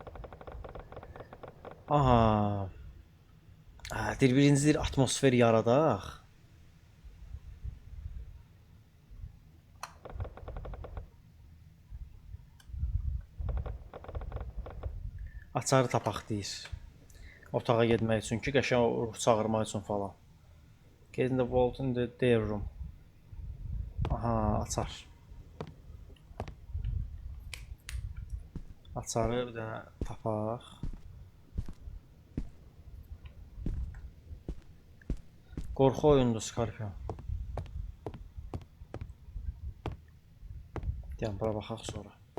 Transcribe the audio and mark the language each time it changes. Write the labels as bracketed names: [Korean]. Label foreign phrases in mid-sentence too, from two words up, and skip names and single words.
[Azerbaijani] Aha. Bir atmosfer yaradaq. Açarı tapaq deyir. Otağa getmək üçün ki, qəşəng ruh çağırmaq üçün falan. [English] Get in the vault in the day room. [Azerbaijani] Aha, açar. Açarı bir dənə tapaq. Qorxu oyundur Scorpion. Deyəm, bura baxaq sonra.